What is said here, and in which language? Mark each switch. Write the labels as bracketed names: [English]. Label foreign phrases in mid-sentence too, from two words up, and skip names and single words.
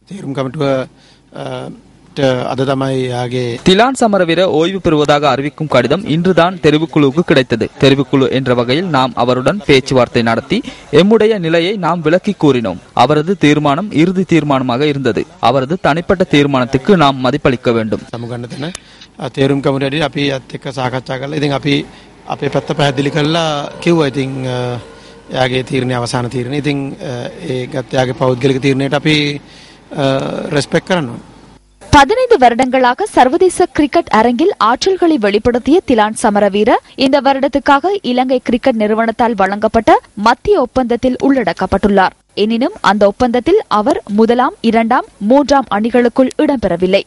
[Tamil] திலான் சமரவீர ஓய்வு பெறுவதாக அறிவிக்கும் கடிதம் இன்றுதான் தெரிவுக்குழுவுக்கு கிடைத்தது. தெரிவுக்குழு என்ற வகையில் நாம் அவருடன் பேச்சுவார்த்தை நடத்தி எம்முடைய நிலையை நாம் விளக்கி கூறினோம். அவரது தீர்மானம் இறுதி தீர்மானமாக இருந்தது. அவரது தனிப்பட்ட தீர்மானத்துக்கு நாம் மதிப்பளிக்க வேண்டும். [Sinhala] තේරුම් කමිටුවේ අපි අත් එක්ක සාකච්ඡා කරලා ඉතින් අපි අපේ පැත්ත පැහැදිලි කරලා කිව්වා ඉතින් එයාගේ තීරණය අවසාන තීරණය ඉතින් ඒ ගත්ත එයාගේ පෞද්ගලික තීරණයට අපි ரெஸ்பெக்ட் කරනවා. [Tamil] 15 வருடங்களாக சர்வதேச கிரிக்கெட் அரங்கில் ஆற்றல்களை வெளிப்படுத்திய திலான் சமரவீர இந்த வருடத்துக்காக இலங்கை கிரிக்கெட் நிறுவனத்தால் வழங்கப்பட்ட மத்திய ஒப்பந்தத்தில் உள்ளடக்கப்பட்டுள்ளார். எனினும் அந்த ஒப்பந்தத்தில் அவர் 1ஆம், 2ஆம், 3ஆம் அணிகளுக்குள் இடம்பெறவில்லை.